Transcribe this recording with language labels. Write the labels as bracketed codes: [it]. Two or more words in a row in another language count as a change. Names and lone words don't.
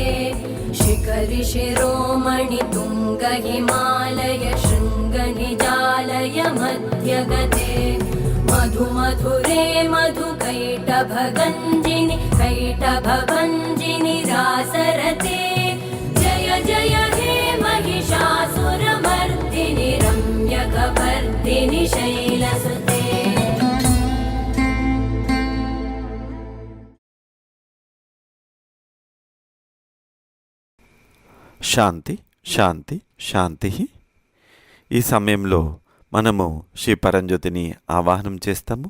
[sa] शिखरि शिरोमणि तुङ्ग हिमालय शृङ्गनिजालय मध्यगते मधुमधुरे मधुकैटभगञ्जिनि कैटभभञ्जिनि रासरते जय जय हे महिषासुरमर्दिनि रम्यकपर्दिनि शैलसुते శాంతి శాంతి శాంతి. [te] ఈ సమయంలో మనము శ్రీ పరంజ్యోతిని ఆవాహనం చేస్తాము.